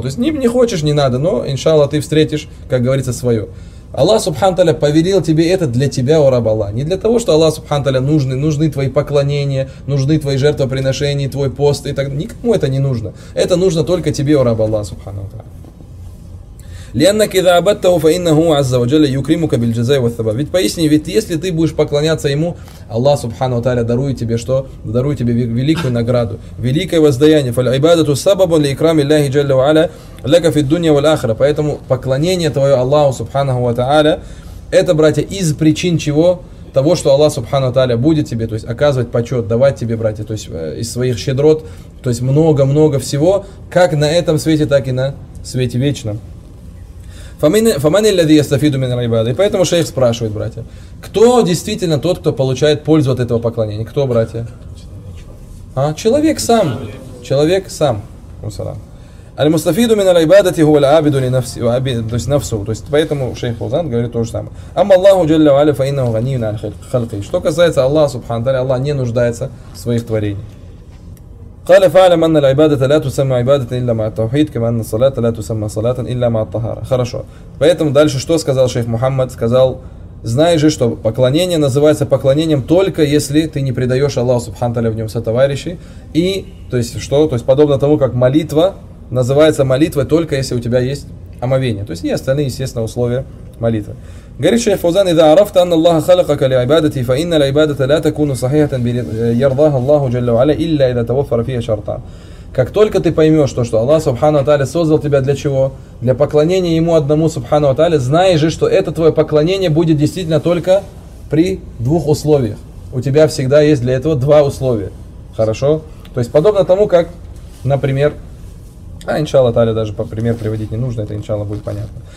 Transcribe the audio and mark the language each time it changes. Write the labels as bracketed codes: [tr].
[ru] То есть не хочешь, не надо, но иншаллах ты встретишь, как говорится, свое. Аллах субхану тааля повелел тебе это для тебя, у раба Аллах. Не для того, что Аллах субхану тааля нужны твои поклонения, нужны твои жертвоприношения, твой пост и так далее. Никому это не нужно. Это нужно только тебе, у раба Аллах субхану тааля. [ar] لأنك إذا عبدته فإنه عز وجل يكرمك بالجزاء والثواب. [ru] Ведь поясни, ведь если ты будешь поклоняться ему, Аллах субхану тааля дарует тебе что? Дарует тебе великую награду, великое воздаяние. [ar] فالعباده سبب لإكرام الله جل وعلا لك في الدنيا والآخرة. [ru] Поэтому поклонение твое Аллаху субхану тааля, это, братья, из причин чего? Того, что Аллах субхану тааля будет тебе, то есть оказывать почет, давать тебе, братья, то есть из своих щедрот, то есть много-много всего, как на этом свете, так и на свете вечном. И поэтому шейх спрашивает, братья, кто действительно тот, кто получает пользу от этого поклонения? Кто, братья? А? Человек сам. Человек сам. [ar] Аль-мустафиду мин аль-ибадати хуа аль-абиду ли-нафсу. [ru] То есть поэтому шейх Фаузан говорит то же самое. [ar] Амма Аллаху джалля ва аля фа иннаху ганиюн аль-халки. [ru] Что касается Аллаха субхану тааля, Аллах не нуждается в своих творениях. [ar] قال فعلم أن العبادة لا تسمى عبادة إلا مع التوحيد كما أن الصلاة لا تسمى صلاة إلا مع الطهارة. [ru] Хорошо. Поэтому дальше что сказал шейх Мухаммад? Сказал, знаешь же, что поклонение называется поклонением только если ты не предаешь Аллаху субхану тааля в нем сотоварищей. И, то есть что? То есть подобно тому, как молитва называется молитвой только если у тебя есть омовение. То есть и остальные, естественно, условия молитвы. Говорит шейх Фаузан, [ar] إذا عرفت أن الله خلقك لعبادة فإن العبادة لا تكون صحيحة يرضاها الله جل وعلا إلا إذا توفر فيها شرطا. [ru] Как только ты поймешь то, что Аллах Субхану Тааля создал тебя для чего? Для поклонения Ему одному Субхану Тааля, знаешь же, что это твое поклонение будет действительно только при двух условиях. У тебя всегда есть для этого два условия. Хорошо? То есть подобно тому, как, например, а иншалла тааля даже по пример приводить не нужно, это иншалла будет понятно.